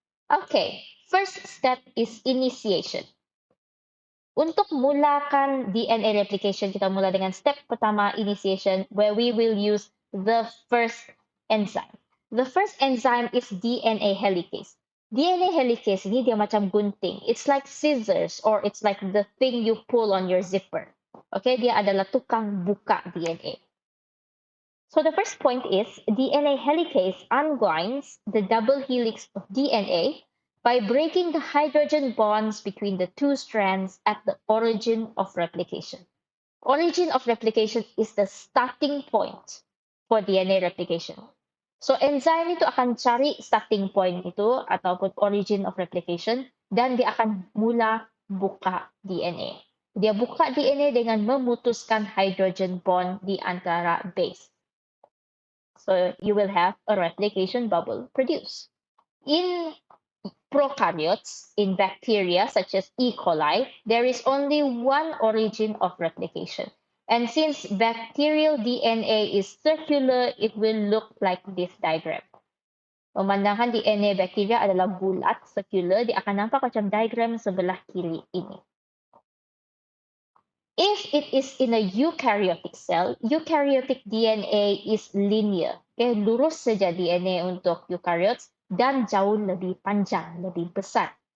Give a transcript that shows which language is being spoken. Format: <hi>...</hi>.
<en>Okay, first step is initiation.</en> <ms>Untuk mulakan DNA replication, kita mula dengan step pertama,</ms> <en>initiation, where we will use the first enzyme. The first enzyme is DNA helicase. DNA helicase</en> <ms>ini dia macam gunting.</ms> <en>It's like scissors or it's like the thing you pull on your zipper.</en> <ms>Okay, dia adalah tukang buka DNA.</ms> <en>So the first point is DNA helicase unwinds the double helix of DNA by breaking the hydrogen bonds between the two strands at the origin of replication. Origin of replication is the starting point for DNA replication.</en> <ms>So enzyme itu akan cari starting point itu ataupun origin of replication dan dia akan mula buka DNA. Dia buka DNA dengan memutuskan hydrogen bond di antara base.</ms> <en>So you will have a replication bubble produced. In prokaryotes, in bacteria such as E. coli, there is only one origin of replication. And since bacterial DNA is circular, it will look like this diagram.</en> <ms>Pemandangan DNA bacteria adalah bulat, circular, dia akan nampak macam diagram sebelah kiri ini.</ms> <en>If it is in a eukaryotic cell, eukaryotic DNA is linear.</en> <ms>Okay, lurus saja DNA untuk eukaryotes dan jauh lebih panjang, lebih besar.</ms>